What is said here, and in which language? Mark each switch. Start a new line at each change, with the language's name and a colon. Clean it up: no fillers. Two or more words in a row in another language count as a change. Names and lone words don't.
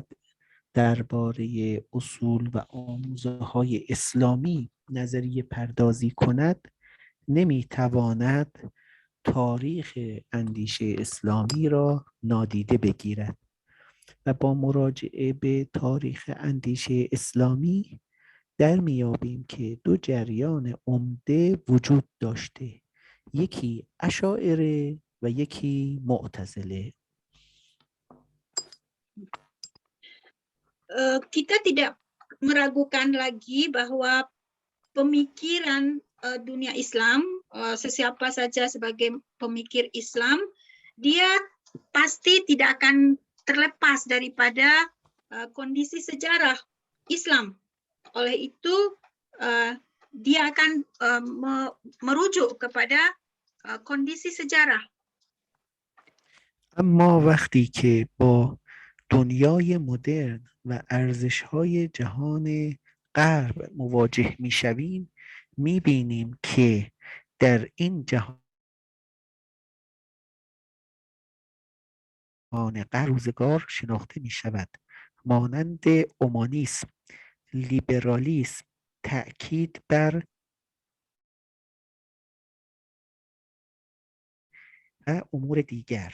Persian: درباره اصول و آموزه‌های اسلامی نظریه پردازی کند نمیتواند تاریخ اندیشه اسلامی را نادیده بگیرد و با مراجعه به تاریخ اندیشه اسلامی در میابیم که دو جریان عمده وجود داشته، یکی اشاعره و یکی معتزله.
Indonesian: Kita tidak meragukan lagi bahwa pemikiran dunia Islam, sesiapa saja sebagai pemikir Islam, dia pasti tidak akan terlepas daripada kondisi sejarah Islam. Oleh itu, dia akan merujuk kepada kondisi sejarah.
Persian: اما وقتی که با دنیای مدرن و ارزش‌های جهان غرب مواجه می‌شویم، می‌بینیم که در این جهان روزگار شناخته می‌شود مانند اومانیسم، لیبرالیسم، تأکید بر و امور دیگر.